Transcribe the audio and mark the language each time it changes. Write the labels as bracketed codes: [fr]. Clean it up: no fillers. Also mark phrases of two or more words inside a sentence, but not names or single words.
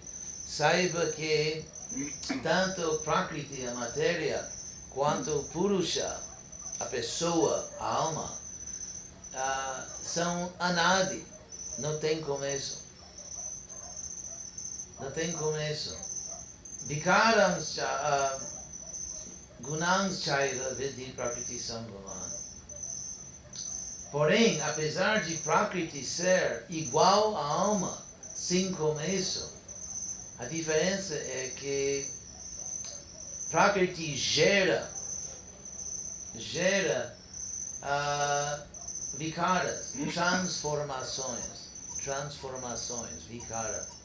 [pt] Saiba que tanto Prakriti, a matéria, quanto Purusha, a pessoa, a alma, são anadi, não tem começo. Não tem começo. [sa] विकारान् गुणांश् चैव विद्धि प्रकृति सम्भवान्. [pt] Porém, apesar de Prakriti ser igual à alma, sem começo, a diferença é que Prakriti gera vikaras, transformações, vikara.